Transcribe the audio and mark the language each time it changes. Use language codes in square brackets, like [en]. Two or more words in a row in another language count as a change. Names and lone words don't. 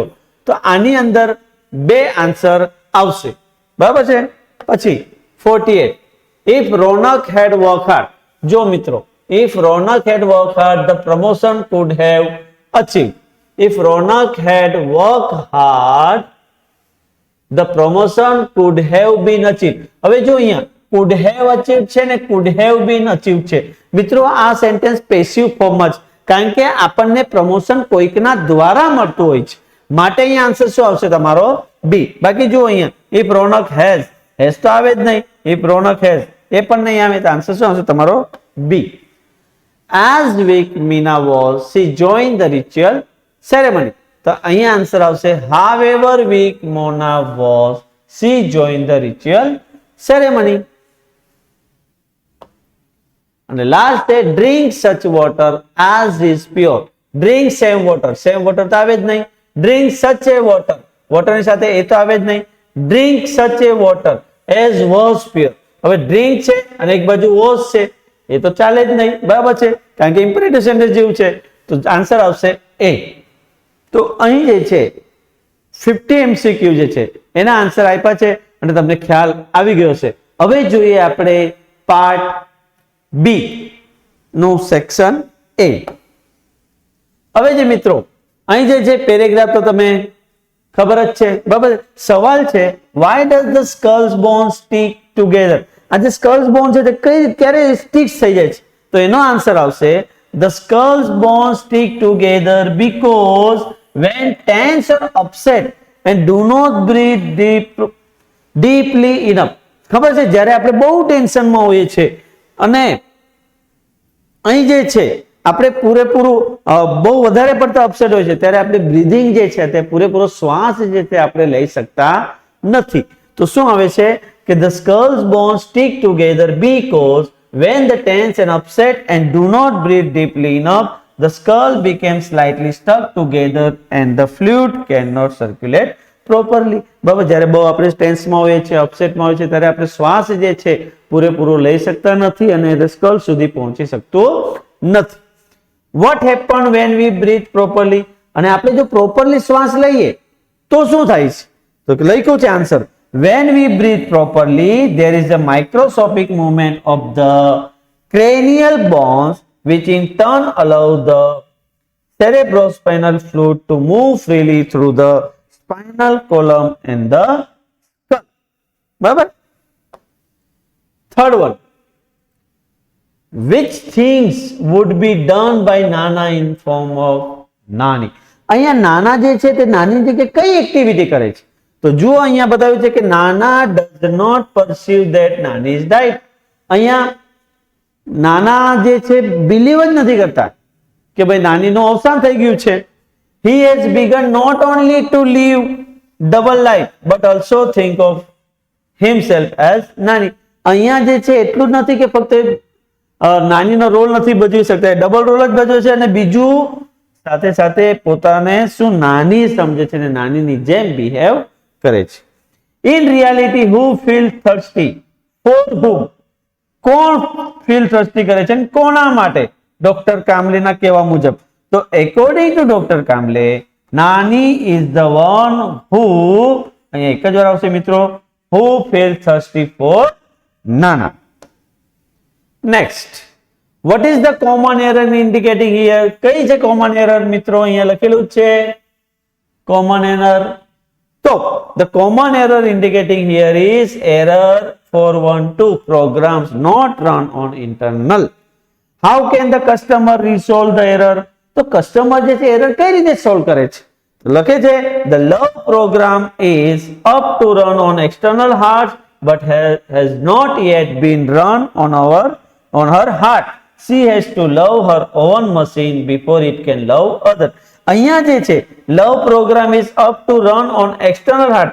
[gu] તો આની અંદર બે આન્સર આવશે, બરાબર છે. [en] પછી 48, if Ronak had work hard. [gu] જો મિત્રો, [en] if Ronak had work hard the promotion could have achieve. if Ronak had work hard the promotion could have been achieved. [gu] હવે જો અહીંયા [en] could have achieved [gu] છે ને [en] could have been achieved [gu] છે. મિત્રો આ સેન્ટેન્સ પેસિવ ફોર્મમાં છે, કારણ કે આપણને પ્રમોશન કોઈકના દ્વારા મળતું હોય છે, માટે અહીંયા આન્સર શું આવશે તમારો બી. બાકી જો અહીંયા [en] if રોનક has [gu] તો આવે જ નહીં, [en] if રોનક has [gu] એ પણ નહીં આવે, તો આન્સર શું આવશે તમારો બી. [en] as weak Meena was, she joined the ritual ceremony. [gu] તો અહીંયા આન્સર આવશે [en] however weak Mona was, she joined the ritual ceremony. [gu] અને લાસ્ટ છે [en] drink such water as is pure. drink same water [gu] તો આવે જ નહીં. [en] drink such a water, water [gu] ની સાથે એ તો આવે જ નહીં. [en] drink such a water as was pure. [gu] હવે drink છે અને એક બાજુ was છે, એ તો ચાલે જ નહીં, બરાબર છે, કારણ કે [en] imperative sentence [gu] જેવું છે. તો આન્સર આવશે એ. તો અહીં જે છે 50 MCQ જે છે એના આન્સર આપ્યા છે અને તમને ખ્યાલ આવી ગયો છે. હવે જોઈએ આપણે [en] part B [gu] નું સેક્શન એ. હવે જે મિત્રો અહીં જે છે પેરેગ્રાફ તો તમે ખબર જ છે, બરાબર. સવાલ છે [en] why does the skulls bones stick together. [gu] આ જે [en] skulls bone [gu] છે તે કઈ ક્યારે સ્ટિક થઈ જાય છે? તો એનો આન્સર આવશે [en] the skulls bones stick together because when tense or upset and do not breathe deeply enough. [gu] ખબર છે, જ્યારે આપણે બહુ ટેન્શનમાં હોઈએ છીએ અને અહીં જે છે આપણે પૂરેપૂરું બહુ વધારે પડતા અપસેટ હોય છે, ત્યારે આપણે બ્રીધિંગ જે છે તે પૂરેપૂરો શ્વાસ જે છે આપણે લઈ શકતા નથી. તો શું આવે છે કે [en] the skulls bones stick together because when the tense and upset and do not breathe deeply enough, the skull becomes slightly stuck together and the fluid cannot circulate properly. [gu] બરાબર, જ્યારે બહુ આપણે ટેન્સમાં હોઈએ છીએ, અપસેટમાં હોઈએ છીએ, ત્યારે આપણે શ્વાસ જે છે પૂરેપૂરો લઈ શકતા નથી અને સ્કલ સુધી પહોંચી શકતું નથી. [en] What happen when we breathe properly? [gu] અને આપણે જો પ્રોપરલી શ્વાસ લઈએ તો શું થાય છે? તો લખ્યું છે આન્સર [en] when we breathe properly there is a microscopic movement of the cranial bones which in turn allow the cerebrospinal fluid to move freely through the spinal column and the skull. [gu] બરાબર. [en] Third one, which things would be done by Nana in form of Nani? [gu] અહીંયા નાના જે છે તે નાની જગ્યાએ કઈ એક્ટિવિટી કરે છે? તો જુઓ અહીંયા બતાવ્યું છે કે નાના [en] does not perceive that [gu] નાની [en] is died. [gu] અહીંયા નાના જે છે બિલીવ જ નથી કરતા કે ભાઈ નાનીનું અવસાન થઈ ગયું છે. [en] he has begun not only to live double life but also think of himself as નાની. [gu] અહીંયા જે છે એટલું જ નથી કે ફક્ત નાનીનો રોલ નથી ભજવી શકતા, [en] double role [gu] જ ભજવે છે, અને બીજું સાથે સાથે પોતાને શું નાની સમજે છે અને નાનીની જેમ બિહેવ કરે છે. [en] in reality who feel thirsty for whom? [gu] કોણ [en] feel thirsty [gu] કરે છે અને કોના માટે? ડોક્ટર કામલેના કહેવા મુજબ. તો [en] according to Doctor Kamle, Nani is the one who, [gu] અહીંયા એક જ વાર આવશે મિત્રો, [en] who feel thirsty for Nana. [gu] નેક્સ્ટ, [en] what is the common error indicating here? [gu] કઈ છે [en] common error [gu] મિત્રો? અહીંયા લખેલું છે [en] common error. So the common error indicating here is error 412, programs not run on internal. How can the customer resolve the error? [gu] તો કસ્ટમર જે છે એરર કઈ રીતે સોલ્વ કરે છે? લખે છે [en] the love program is up to run on external heart but has not yet been run on her heart. She has to love her own machine before it can love others. [gu] અહીંયા જે છે [en] love program is up to run on external heart.